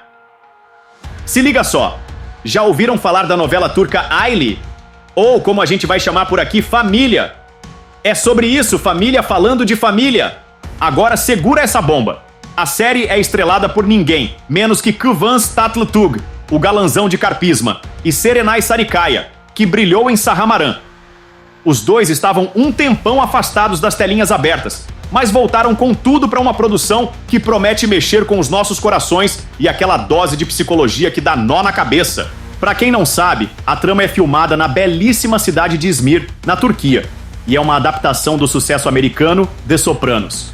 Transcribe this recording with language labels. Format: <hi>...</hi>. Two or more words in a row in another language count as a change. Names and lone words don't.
<pt>Se liga só, já ouviram falar da novela turca Aile? Ou, como a gente vai chamar por aqui, Família. É sobre isso, família falando de família. Agora segura essa bomba. A série é estrelada por ninguém, menos que Kıvanç Tatlıtuğ, o galanzão de Carpisma, e Serenay Sarıkaya, que brilhou em Şahmaran. Os dois estavam um tempão afastados das telinhas abertas, mas voltaram com tudo para uma produção que promete mexer com os nossos corações e aquela dose de psicologia que dá nó na cabeça. Pra quem não sabe, a trama é filmada na belíssima cidade de Izmir, na Turquia, e é uma adaptação do sucesso americano The Sopranos.</pt>